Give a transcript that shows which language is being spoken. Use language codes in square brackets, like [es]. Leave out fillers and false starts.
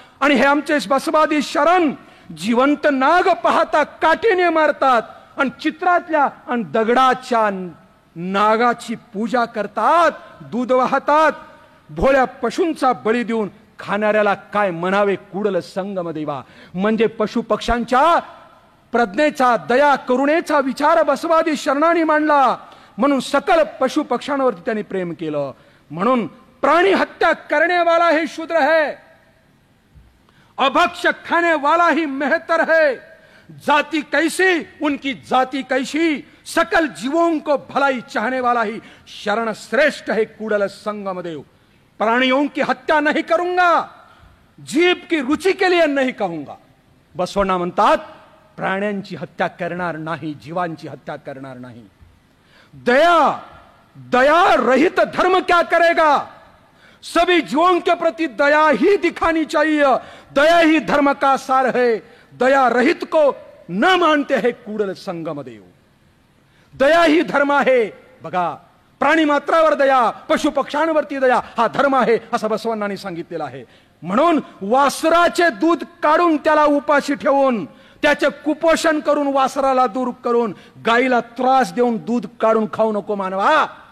[mr] आणि हे आमचे बसवादी शरण जिवंत नाग पाहता काठीने मारतात आणि चित्रातल्या आणि दगडाच्या नागाची पूजा करतात, दूध वाहतात. भोळ्या पशूंचा बळी देऊन खाणाऱ्याला काय म्हणावे कुडल संगम देवा. म्हणजे पशु पक्ष्यांच्या प्रज्ञेचा, दया करुणेचा विचार बसवादी शरणांनी मांडला. म्हणून सकल पशु पक्ष्यांवरती त्यांनी प्रेम केलं. म्हणून [hi] प्राणी हत्या करने वाला ही शूद्र है, अभक्ष खाने वाला ही मेहतर है. जाति कैसी उनकी जाति कैसी, सकल जीवों को भलाई चाहने वाला ही शरण श्रेष्ठ है कुडल संगम देव. प्राणियों की हत्या नहीं करूंगा, जीव की रुचि के लिए नहीं कहूंगा. [mr] बसवण्णा म्हणतात प्राण्यांची हत्या करणार नाही, जीवांची हत्या करणार नाही. [hi] दया, दया रहित धर्म क्या करेगा. सभी जीवों के प्रति दया ही दिखानी चाहिए. दया ही धर्म का सार है. दया रहित को न मानते हैं कुडल संगम देव. [mr] दया ही धर्म आहे. बघा, प्राणी मात्रावर दया, पशु पक्ष्यांवरती दया हा धर्म आहे असं बसवण्णांनी सांगितलेलं आहे. म्हणून वासराचे दूध काढून त्याला उपाशी ठेवून, त्याचे कुपोषण करून, वासराला दूर करून, गाईला त्रास देऊन दूध काढून खाऊ नको मानवा.